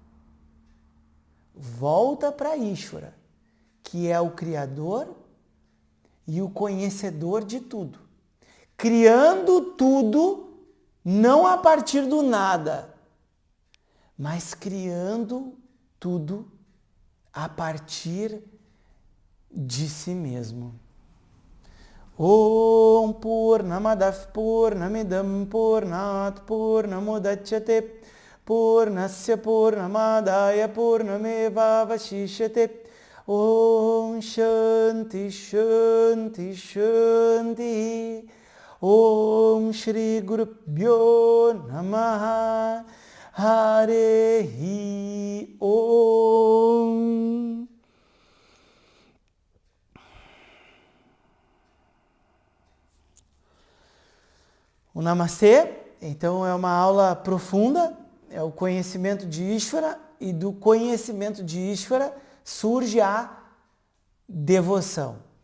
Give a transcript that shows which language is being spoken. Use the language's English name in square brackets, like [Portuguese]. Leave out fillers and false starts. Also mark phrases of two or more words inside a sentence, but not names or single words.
[Portuguese] Volta para Ishvara, que é o Criador e o conhecedor de tudo. Criando tudo, não a partir do nada, mas criando tudo a partir de si mesmo. [Sanskrit] Om Purnamadav Purnamidam Purnat Purnamudachyate Purnasya Purnamadaya Purnameva Vashishyate. Om Shanti Shanti Shanti. Om Shri Gurubhyo Namaha. Harehi Om. [Portuguese] O Namastê, então, é uma aula profunda, é o conhecimento de Ishvara, e do conhecimento de Ishvara surge a devoção.